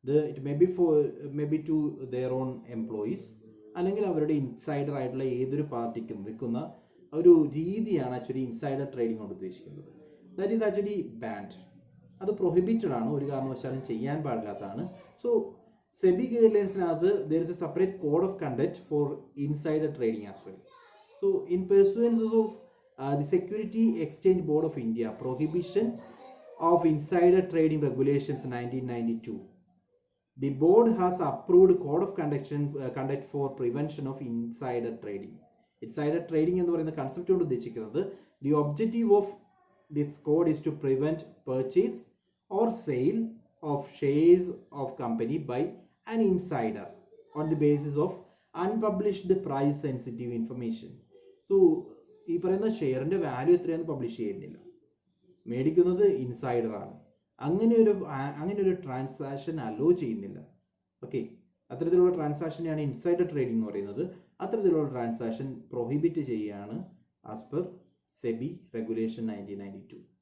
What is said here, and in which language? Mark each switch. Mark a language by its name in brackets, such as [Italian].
[English] it may be to their own employees, [Malayalam] അല്ലെങ്കിൽ അവരുടെ insider ആയിട്ടുള്ള ഏതൊരു പാർട്ടിക്കും വിൽക്കുന്ന ഒരു രീതിയാണ് ആക്ച്വലി ഇൻസൈഡർ ട്രേഡിംഗ് കൊണ്ട് ഉദ്ദേശിക്കുന്നത്. [English] That is actually banned. [Malayalam] അത് പ്രൊഹിബിറ്റഡ് ആണ്, ഒരു കാരണവശാലും ചെയ്യാൻ പാടില്ലാത്തതാണ്. So [English] SEBI guidelines, there is a separate code of conduct for insider trading as well. So in pursuance of the Security Exchange Board of India Prohibition of Insider Trading Regulations 1992, the board has approved code of conduct for prevention of insider trading. Insider trading [Malayalam] എന്ന് പറയുന്ന concept കൊണ്ട് ഉദ്ദേശിക്കുന്നത് [English] the objective of this code is to prevent purchase or sale of shares of company by an insider on the basis of unpublished price sensitive information. [Malayalam] So ഈ പറയുന്ന ഷെയറിന്റെ value എത്രയാണെന്ന് publish ചെയ്യുന്നില്ല, മേടിക്കുന്നത് insider ആണ്, അങ്ങനെ ഒരു ട്രാൻസാക്ഷൻ അലോ ചെയ്യുന്നില്ല. Okay, അത്തരത്തിലുള്ള ട്രാൻസാക്ഷനെയാണ് ഇൻസൈഡർ ട്രേഡിംഗ് എന്ന് പറയുന്നത്. അത്തരത്തിലുള്ള ട്രാൻസാക്ഷൻ പ്രൊഹിബിറ്റ് ചെയ്യുകയാണ് ആസ് പെർ സെബി റെഗുലേഷൻ 1992.